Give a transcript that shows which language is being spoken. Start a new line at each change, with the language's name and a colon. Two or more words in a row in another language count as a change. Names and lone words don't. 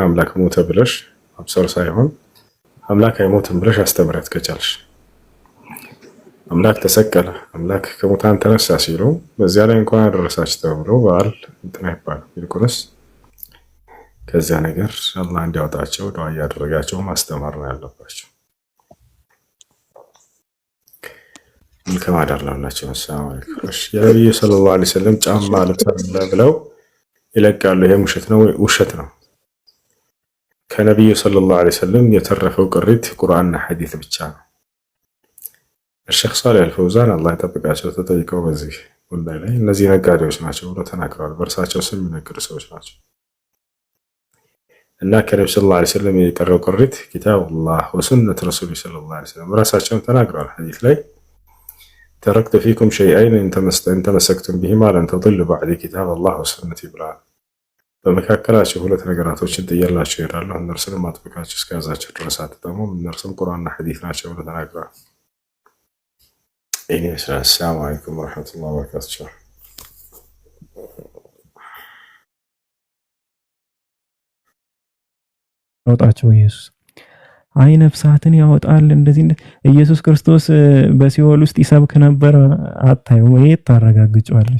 Amharic: አምላክ ሞተ ብለሽ አብሰር ሳይሆን አምላክ አይሞትም ብለሽ አስተምረት ከቻልሽ። አምላክ ተሰቀለ፣ አምላክ ከሙታን ተነሳ ሲሉ በዚያ ላይ እንኳን ያደረሳችሁ ተብሎ በዓል እንትን አይባልም። ይልቁንስ ከዚያ ነገር አላህ እንዲያወጣቸው ዱዓ እያደረጋቸው ማስተማር ነው ያለባቸው። መልካም አዳር ለሁላችሁም።
Arabic: سلام عليكم።
Amharic: እሺ የነብዩ
Arabic: صلى الله عليه وسلم
Amharic: ጫማ ልብሳለ ብለው ይለቃሉ። ይሄ ውሸት ነው? ውሸት ነው። ከነብዩ
Arabic: صلى الله عليه وسلم
Amharic: የተረፈው ቅሪት ቁርአንና ሐዲስ ብቻ ነው። الشيخ صالح الفوزان الله يጠብቃቸው ተጠይቀው በዚህ ጉዳይ ላይ እነዚህ ነጋዴዎች ናቸው ብለው ተናግረዋል። በእርሳቸው ስም የሚነግሩ ሰዎች ናቸው። እና ከነብዩ
Arabic: صلى الله عليه وسلم
Amharic: የቀረው ቅሪት
Arabic: كتاب الله وسنة رسول صلى الله عليه وسلم
Amharic: ራሳቸውን ተናግረዋል። ሐዲስ ላይ
Arabic: تركت فيكم شيئين إن تمسكتم بهما لن تضلوا بعد كتاب الله وسنتي
Amharic: ብለዋል። በመካከላቸው ሁለት ነገራቶችን ጥያላቸው ይሄዳሉ። እነርሱንም አጥብቃችሁ እስከያዛችሁ ድረስ አትጠሙም። እነርሱም ቁርአንና ሐዲስ ናቸው ብለው ተናግረዋል።
Arabic: السلام عليكم ورحمة الله وبركاته.
Amharic: አውጣቸው ኢየሱስ አይ ነፍሳትን ያወጣል። እንደዚህ ኢየሱስ ክርስቶስ በሲኦል ውስጥ ይሰብክ ነበር። አታዩ ወይ ታረጋግጫለሽ?